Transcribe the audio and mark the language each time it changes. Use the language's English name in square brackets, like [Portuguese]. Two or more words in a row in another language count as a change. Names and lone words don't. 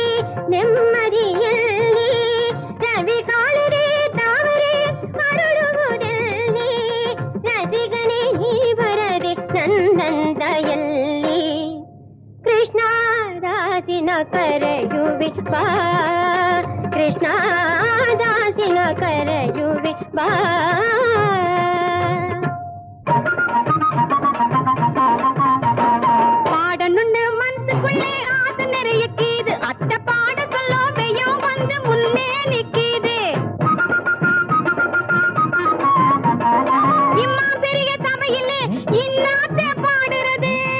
[Kannada] ನೆಮ್ಮದಿ ಎಲ್ಲಿ ರವಿ ಕಾಳಿರೆ ತಾವರೆ ಅರಳುವುದೆಲ್ಲಿ ರಸಿಗನೇ ನೀ ಬರದೆ ನನ್ನಂದ ಎಲ್ಲಿ ಕೃಷ್ಣ ದಾಸಿನ ಕರೆಯುವೆ ಬಾ ಕೃಷ್ಣ ದಾಸಿನ ಕರೆಯುವೆ ಬಾ [Tamil] பாடணுன்னு மனசுக்குள்ளே ஆசை நிறைய கீது அத்தை பாட சொல்லாமையும் வந்து முன்னே நிக்கிது இம்மா பெரிய சபையிலே இன்னாத்த பாடுறது